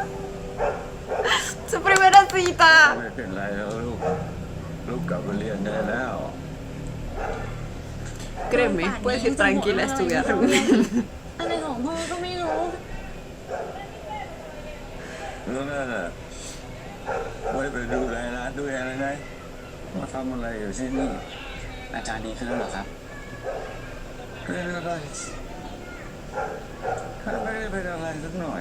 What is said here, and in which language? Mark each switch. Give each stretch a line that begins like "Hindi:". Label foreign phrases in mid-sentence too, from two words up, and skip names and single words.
Spanish: Su primera cita.
Thai: ไม่เป็นไรแล้วลูกกลับไปเรียนได้แล้ว
Spanish: Créeme, puedes ir tranquila a estudiar.
Thai: อะไรของพ่อก็ไม่รู้ แล้วนั่นน่ะไม่ไปดูแลร้านด้วยอะไรไงมาทำอะไรอยู่ที่นี่ อาจารย์ดีขึ้นแล้วเหรอครับ เป็นอะไรข้าไม่ได้เป็นอะไรสักหน่อย